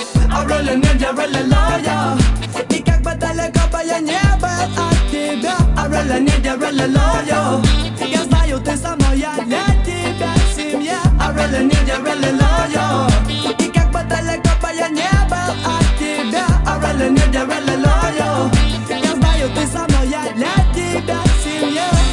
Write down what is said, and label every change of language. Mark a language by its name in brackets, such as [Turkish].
[English] I really need you, really love you. [Russian] И как бы далеко бы я не был от тебя. [English] I really need you, really love you. [Russian] Я знаю, ты со мной, я для тебя семья. [English] I really need you, really love you. [Russian] И как бы далеко бы я не был от тебя. [English] I really need you, really love you. [Russian] Я знаю, ты со мной, я для тебя семья.